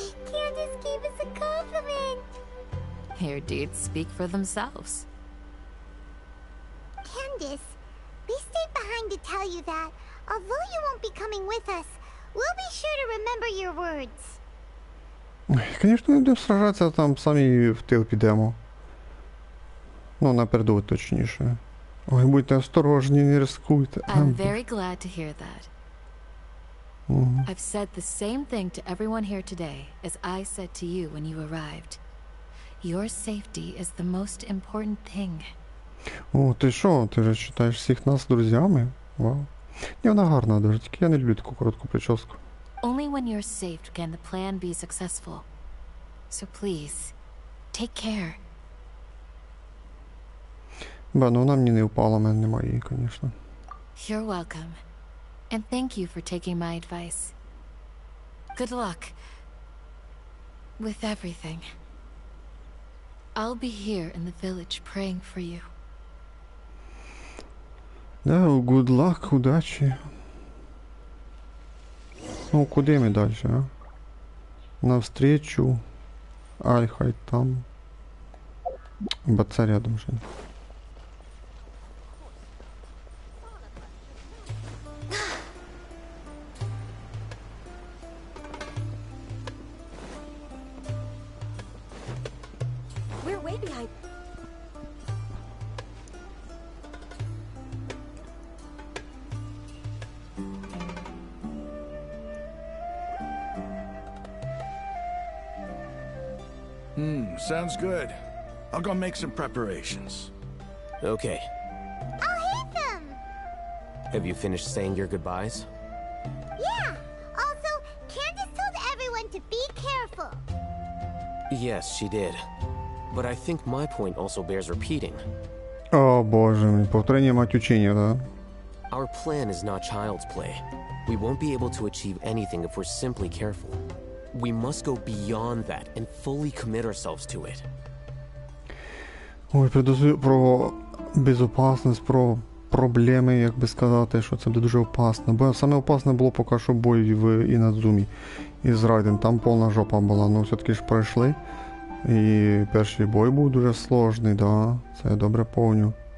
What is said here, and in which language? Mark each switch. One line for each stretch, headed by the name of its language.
English: Candace gave us a compliment. Your deeds speak for themselves. Candace, we stayed behind to tell you that, although you won't be coming with us, we'll be sure to remember your words.
Ukrainian: Звісно, не будемо сражатися, там самі в тил підемо. Ну, напередок точніше. Ой, будьте осторожні, не рискуйте.
English: I'm very glad to hear that. I've said the same thing to everyone here today as I said to you when you arrived. Your safety is the most important thing.
Ukrainian: О, ти що? Ти вже вважаєш всіх нас друзями? Вау. Ні, вона гарна дуже, тільки я не люблю таку коротку прическу.
English: Only when you're safe can the plan be successful. So please, take care.
Ukrainian: Ба, ну вона мені не впала, в мене немає її, звісно.
English: You're welcome. And thank you for taking my advice. Good luck with everything. I'll be here in the village praying for you.
Ukrainian: Да,
English: good luck,
Ukrainian: удачі. Ну, куди ми далі, а? Навстречу. Ай, хай там. Бо це рядом же.
English: We're way behind. Sounds good. I'll go make some preparations. Okay. I'll hate them! Have you finished saying your goodbyes? Yeah! Also, Candace told everyone to be careful. Yes, she did. But I think my point also bears repeating.
Ukrainian: О, боже мій, повторення мать учення, да?
English: Our plan is not child's play. We won't be able to achieve anything if we're simply careful. We must go beyond that and fully commit ourselves to it.
Ukrainian: Ой, про безопасність, про проблеми, як би сказати, що це буде дуже опасно. Бо саме опасне було поки що бой в Інадзумі із Райден. Там повна жопа була, ну все-таки ж пройшли. І перший бой був дуже сложний, да, це я добре помню.